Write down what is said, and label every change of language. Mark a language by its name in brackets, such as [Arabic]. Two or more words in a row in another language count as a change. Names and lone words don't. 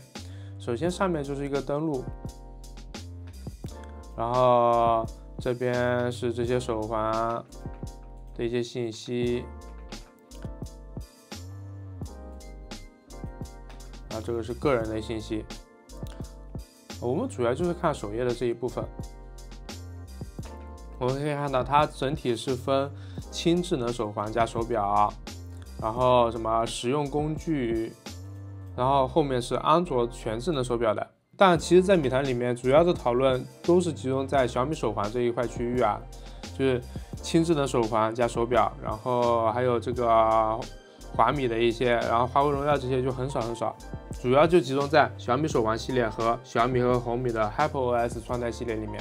[Chinese] 首先上面就是一個登錄，然後這邊是這些手環的一些信息，然後這個是個人的信息。我們主要就是看首頁的這一部分。我们可以看到，它整體是分輕智能手環加手錶，然後什麼實用工具，然後後面是安卓全智能手錶的。但其實，在米壇裡面，主要的討論都是集中在小米手環這一塊區域啊，就是輕智能手環加手錶，然後還有這個華米的一些，然後華為榮耀這些就很少，主要就集中在小米手環系列和小米和紅米的 HyperOS 穿戴系列裡面。